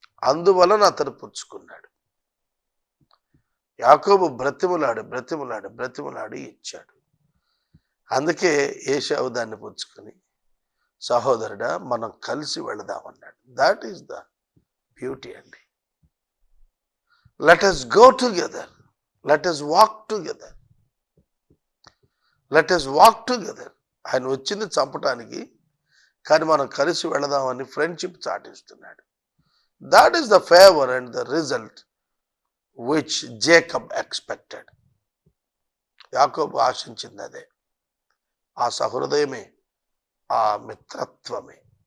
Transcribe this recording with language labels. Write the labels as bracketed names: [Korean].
[Telugu] అందువలన అతను పుచ్చుకున్నాడు. యాకోబు బ్రతిమలాడి ఇచ్చాడు. అందుకే ఏశావు దాన్ని పుచ్చుకొని, సహోదరుడా మనం కలిసి వెళదామన్నాడు. [English] That is the beauty అండి. Let us go together, let us walk together, let us walk together. [Telugu] ఆయన వచ్చింది చంపటానికి, కానీ మనం కలిసి వెళదామని friendship చాటిస్తున్నాడు. [English] That is the favour and the result which Jacob expected. [Telugu] యాకోబు ఆశించింది అదే, ఆ సహృదయమే, ఆ మిత్రత్వమే.